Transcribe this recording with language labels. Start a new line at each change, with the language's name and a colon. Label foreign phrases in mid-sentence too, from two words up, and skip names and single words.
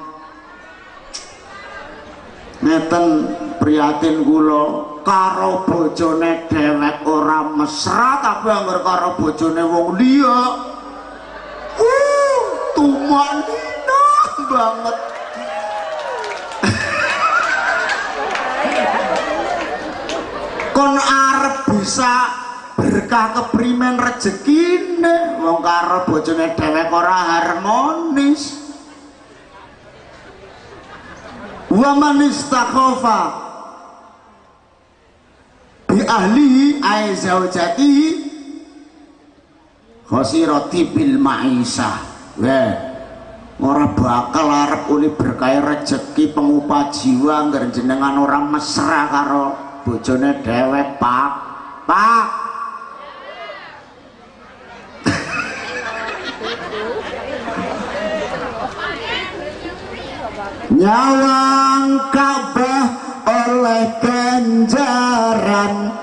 Javanese: Ngeten prihatin kula karo bojone dhewek ora mesra, tapi anggar karo bojone wong liya tumanina banget. Kon arep bisa berkah keprimen rezekine wong karo bojone dhewek ora harmonis.
Arabic: ومن استخف بأهله أي زوجته خسرت بالمعيشة.
Javanese: Ora bakal arep uli berkah rezeki pengupah jiwa ngger jenengan orang mesra karo bojone dhewek, Pak. Nyawang Ka'bah oleh ganjaran,